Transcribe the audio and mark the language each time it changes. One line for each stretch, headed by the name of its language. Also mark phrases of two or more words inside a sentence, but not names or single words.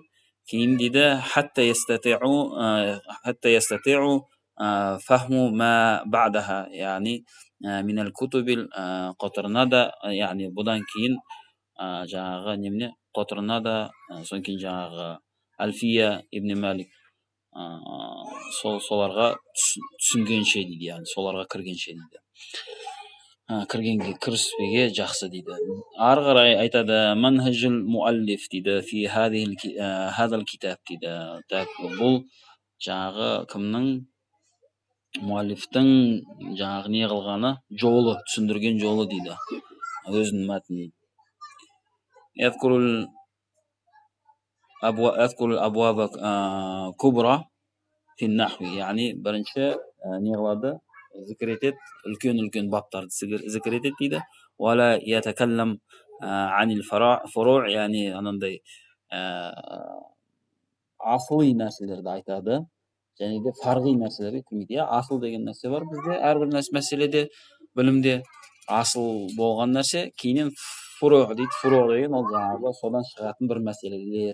Kazakh: Кейін дейді
Arabic: حتى يستطيع فهم ما بعدها,
Kazakh: яғни
Arabic: من الكتب
Kazakh: қотырнада, яғни бұдан кейін жаңағы немене қотырнада, содан кейін жаңағы Альфия ибн Малик соларға түсінгенше дейді, яғни соларға кіргенше дейді. Кіріспеге жақсы дейді. Ары қарай айтады
Arabic: منهج المؤلف
Kazakh: дейді
Arabic: في هذا الكتاب
Kazakh: дейді. Бұл жаңағы кімнің, муаллифтің жаңағы не қылғаны, жолы, түсіндірген жолы дейді өзінің мәтінін.
Arabic: يذكر الأبواب الكبرى في النحو,
Kazakh: яғни бірінші не қылады, зікір етеді, үлкен баптарды зікір етеді дейді.
Arabic: ولا يتكلم عن الفروع',
Kazakh: яғни анандай асылы нәрселерді айтады, және де фарғи нәрселерге кірмейді. Асыл деген нәрсе бар бізде, әрбір мәселеде, білімде асыл болған нәрсе, кейіннен furuh дейді. Furuh деген ол жаңағы содан шығатын бір мәселелер.